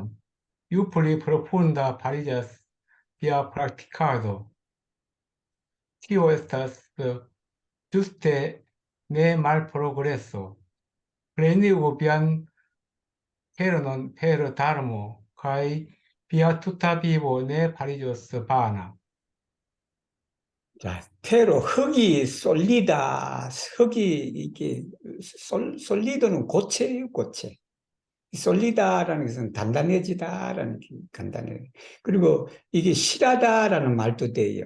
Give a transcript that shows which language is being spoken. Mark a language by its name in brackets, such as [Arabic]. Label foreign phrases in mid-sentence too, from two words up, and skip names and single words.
[Esperanto] Ju pli profunda fariĝas via praktikado. Tio estas ĝuste ne malprogreso. Plenigu vian kernon per darmo, kaj via tuta vivo ne fariĝos vana. [Korean] 자, 테로 흙이 쏠리다. 흙이 이게 쏠리드는 고체예요, 고체. 쏠리다라는 것은 단단해지다라는 게 간단해요. 그리고 이게 실하다라는 말도 돼요.